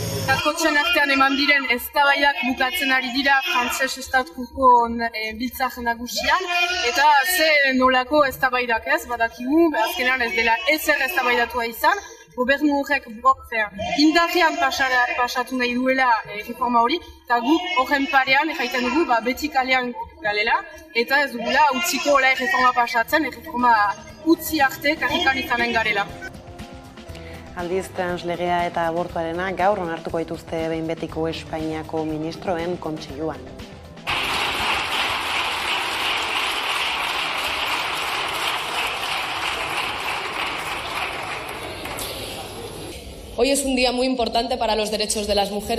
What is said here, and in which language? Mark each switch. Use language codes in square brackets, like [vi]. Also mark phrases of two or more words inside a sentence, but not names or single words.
[eu] kakotxen artean eman diren eztabaidak bukatzen ari dira Frantses Estatuko biltzar nagusian, eta ze nolako eztabaidak ez, badakigu, azkenean ez dela ezer eztabaidatua izan, gobernu horrek indarrean pasatu nahi duela reforma hori, eta guk horren parean jaiten dugu beti kalean galela, eta ez dugula utziko reforma pasatzen, reforma utzi arte karrikan izanen garela. Aldiz, translegea eta abortuarena gaur onartuko dituzte behin betiko Espainiako ministroen kontseiluan. [es] Hoy es un día muy importante para los derechos de las mujeres.